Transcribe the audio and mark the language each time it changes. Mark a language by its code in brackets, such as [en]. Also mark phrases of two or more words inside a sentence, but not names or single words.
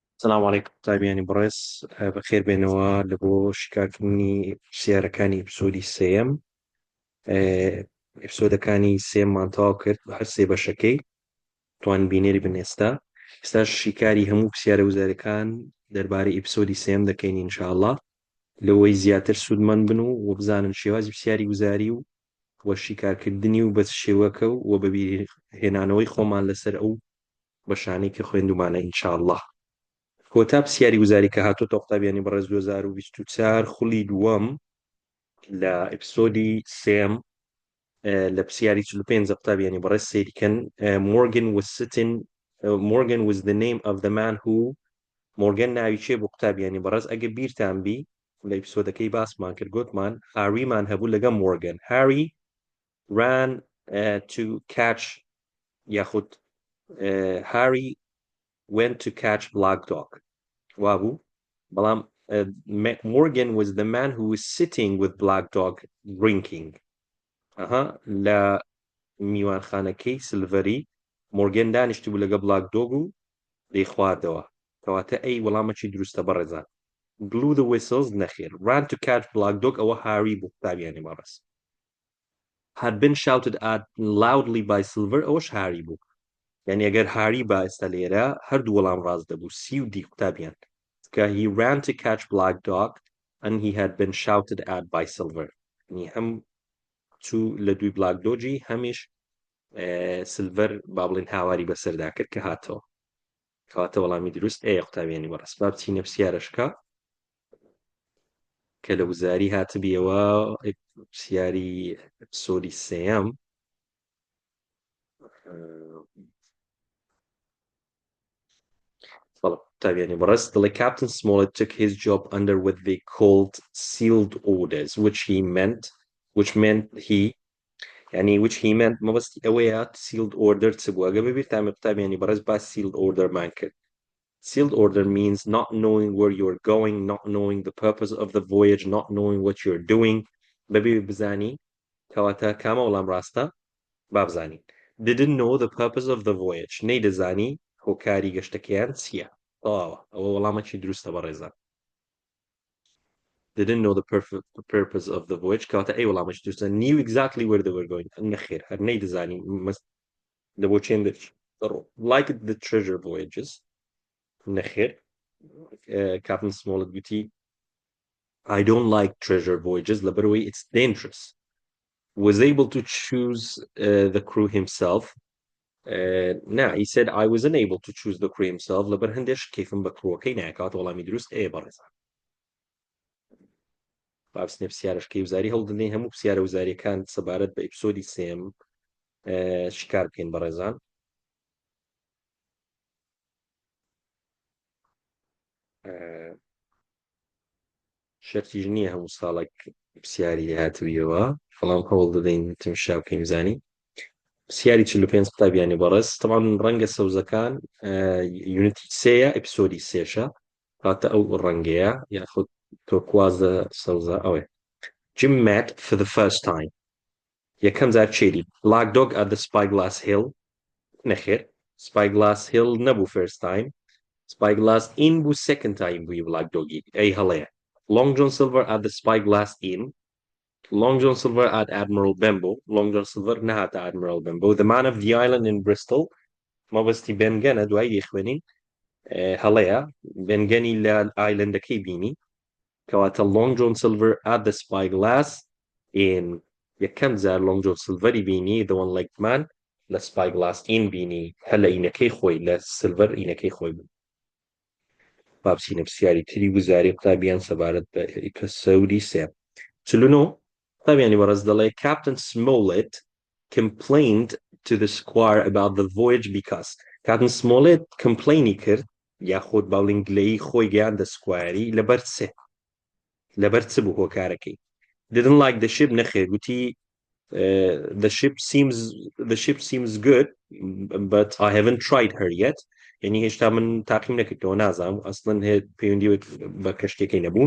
[ar] السلام عليكم [ckb] تابعيني بريس بخير بينوا لبو شیکارکردنی پرسیارەکانی ئپیسەودی سێیەم ئپیسۆدەکانی سێممان تەواو کرد بە هەر سێ بەشەکەی توان بینێری بن ئێستا شیکاری هەموو پرسیارە وزاریەکان دەربارەی ئپیسۆدی سێم دەکەین ئینشاءڵڵا لەوەی زیاتر سوودمەند بن و بزانن شێوازی پرسیاری وزاری و شیکارکردنی و بە شێوەکە و بە بیرهێنانەوەی خۆمان لەسەر ئەو بەشانەی کە خوێندومانە ئینشاءڵڵا. کۆتا پرسیاری وزاری کە هاتۆتە قوتابیانی بەڕێز 2024 خولی دووەم لە ئپیسۆدی سێم لە پرسیاری 45 قوتابیانی بەڕێز سەیریکەن. [en] Morgan was the name of the man who [ckb] Morgan ناوی چێ بۆ قوتابیانی بەڕێز ئەگە بیرتان بی لە ئپیسۆدەکەی باسمان کرد گوتمان هاریمان هەبوو لەگەڵ مۆرگن. [en] Harry ran to catch یاخود Harry went to catch Black Dog. [ckb] وابوو بەڵام [en] Morgan was the man who was sitting with Black Dog drinking. [ckb] لە میوانخانەکەی سلڤەری مۆرگەن دانیشتی بوو لەگە بلاک دۆگ و دەی خواردەوە کەواتە ئەی وەڵامەکی دروستە بەڕێزان. [en] blew the whistles نەخێر. ran to catch Black Dog [ckb] ئەوە هاری بوو قوتابیانی بەڕێز. [en] had been shouted at loudly by Silver [ckb] ئەوەش هاری بوو. یعنی ئەگەر هاری با ئێستا لێرە هەردوو وەڵام ڕاست دەبوو سی و دی قوتابیان کە [en] he ran to catch Black Dog and he had been shouted at by Silver. [ckb] یعنی هەم چوو لە دوی بلاک دۆجی هەمیش سلڤەر با بڵێن هاواری بەسەردا کرد کە هاتەوە کەواتە وەڵامی دروست ئەیە قوتابیانی بەڕێز. با بچینە پرسیارەشکە کە لە وزاری هاتبیەوە پرسیاری ئەپیسۆدی سێیەم. قوتابیانی بەڕێز دڵێ [en] Captain Smollett took his job under what they called sealed orders which meant [ckb] مەبەستی ئەوەیە [en] sealed order [ckb] چ بوو ئەگە ببیرتامە قوتابیانی بەڕێز با [en] sealed order [ckb] مان کرد. [en] Sealed order means not knowing where you're going, not knowing the purpose of the voyage, not knowing what you're doing. [ckb] بەبێ بزانی کەواتە کامە وەڵام ڕاستە با بزانین. [en] Didn't know the purpose of the voyage [ckb] نەیدەزانی هۆکاری گەشتەکەیان چییە. ئەوە وەڵامەکی دروستە بەڕێزان. [en] didn't know the purpose of the voyage [ckb] کەواتە ئەی وەڵامەکی دروستە. [en] knew exactly where they were going [ckb] نەخێر هەر نەیدەزانی لە بۆ چێن [en] like the treasure voyages نەخێر. Captain Smollett گوتی I don't like treasure voyages لەبەرەوەی it's dangerous. was able to choose the crew himself. he said I was unable to choose the crew himself [ckb] لەبەر هەندێش کەیفم بە کڕۆکەی ناکات وەڵامی دروست ئەیە بەڕێزان. بابسنێ پرسیارەشکەی وزاری هەڵدنێ هەموو پرسیارە وزاریەکان سەبارەت بە ئپیسۆدی سێم شکار بکەین بەڕێزان. شەرتیش نییە هەموو ساڵێک پرسیاری هاتوویەوە بەڵام هەوڵ دەدەین تمشا بکەین بزانین. پرسیاری 45 قوتابیانی بەڕێز تەمان ڕەنگە سەوزەکان یونیتی سێیە ئپیسۆدی سێشە هاتە ئەو ڕەنگەیە یاخود تۆکوازە سەوزە ئەوێ. [en] Jim met for the first time. [ckb] یەکەم جار چێری [en] Black Dog at the Spyglass Hill نەخێر Spyglass Hill نەبوو first time. [ckb] Spyglass Inn بوو [en] second time [ckb] بووی Black Dogی ئەی هەڵەیە. [en] Long John Silver at the Spyglass Inn. Long John Silver at Admiral Benbow. [ckb] Long John Silver نەهاتە Admiral Benbow. [en] The man of the island in Bristol. [ckb] مەبەستی بێنگەنە دوای دێخوێنین هەڵەیە بێنگەنی لە ئایلەندەکەی بینی کەواتە [en] Long John Silver at the Spyglass Inn. [ckb] یەکەم جار Long John Silveری بینی [en] the one-legged man [ckb] لە Spyglass Inn بینی هە لە ئینەکەی خۆی لە سلڤەر ئینەکەی خۆی بوو. بابچینە پرسیاری تری وزاری قوتابیان سەبارەت بە ئپیسۆدی سێم. چلونۆ قوتابیانی بەڕێز دەڵێ [en] Captain Smollett complained to the squire about the voyage because [ckb] Captain Smollett complaini کرد یاخود باڵین گلەیی خۆی گەیاندە سکوایری لەبەر چ بوو هۆکارەکەی. [en] didn't like the ship [ckb] نەخێر گوتی [en] the ship seems good but I haven't tried her yet. [ckb] یعنی هێشتا من تاقیم نەکردەوە نازانم ئەسڵەن پەیوەندی بە کەشتێکی نەبوو.